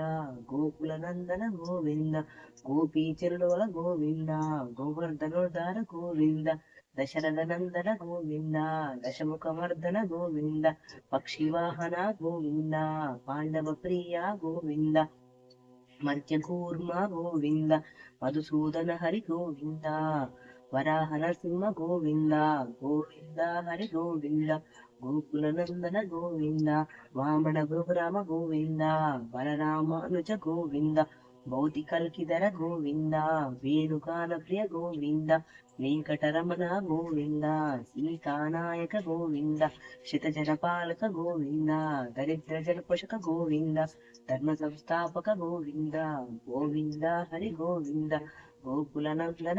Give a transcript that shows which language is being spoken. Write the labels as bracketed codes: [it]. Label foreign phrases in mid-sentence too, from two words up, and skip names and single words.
[te] గోకుల నందన గోవింద, గోపీచరుడోల గోవింద, గోవర్ధనోద్ధార గోవింద, దశరథ నందన గోవింద, దశముఖమర్దన గోవింద, పక్షివాహన గోవింద, పాండవ ప్రియ గోవింద, మత్స్యకూర్మ గోవింద, మధుసూదన హరి గోవింద, వరాహ నరసింహ గోవింద, గోవింద హరి గోవింద, [kn] ಗೋಕುಲ ನಂದನ ಗೋವಿಂದ, ವಾಮನ ಗೋರಾಮ ಗೋವಿಂದ, ಬಲರಾಮಾನುಜ ಗೋವಿಂದ, ಭೌತಿಕಲ್ಕಿದರ ಗೋವಿಂದ, ವೇಣುಗಾನ ಪ್ರಿಯ ಗೋವಿಂದ, ವೆಂಕಟರಮಣ ಗೋವಿಂದ, ಸೀತಾನಾಯಕ ಗೋವಿಂದ, ಶಿತಜನ ಪಾಲಕ ಗೋವಿಂದ, ದರಿದ್ರ ಜಲಪೋಷಕ ಗೋವಿಂದ, ಧರ್ಮ ಸಂಸ್ಥಾಪಕ ಗೋವಿಂದ, ಗೋವಿಂದ ಹರಿ ಗೋವಿಂದ, ಗೋಕುಲ ನಂದನ